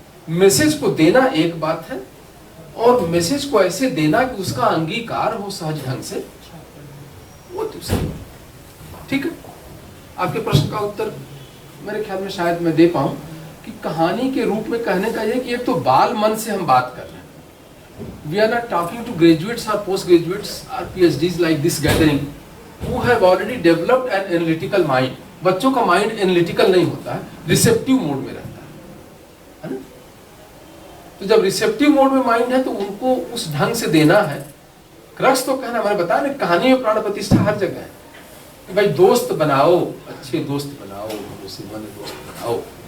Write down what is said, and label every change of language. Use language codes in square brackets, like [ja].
[hi] Message को देना एक बात है, और मैसेज को ऐसे देना कि उसका अंगीकार हो सहज ढंग से, वो दूसरी। ठीक है, आपके प्रश्न का उत्तर मेरे ख्याल में शायद मैं दे पाऊं कि कहानी के रूप में कहने का यह कि एक तो बाल मन से हम बात कर रहे हैं। [en] We are not talking to graduates or postgraduates or PhDs like this gathering who have already developed an analytical mind. [hi] बच्चों का माइंड एनालिटिकल नहीं होता है, रिसेप्टिव मोड में रहता है ना? तो जब रिसेप्टिव मोड में माइंड है तो उनको उस ढंग से देना है। क्रक्स तो कहना, मैंने बताया ना, कहानी में प्राण प्रतिष्ठा हर जगह है कि भाई दोस्त बनाओ, अच्छे दोस्त बनाओ, भरोसेमंद दोस्त बनाओ।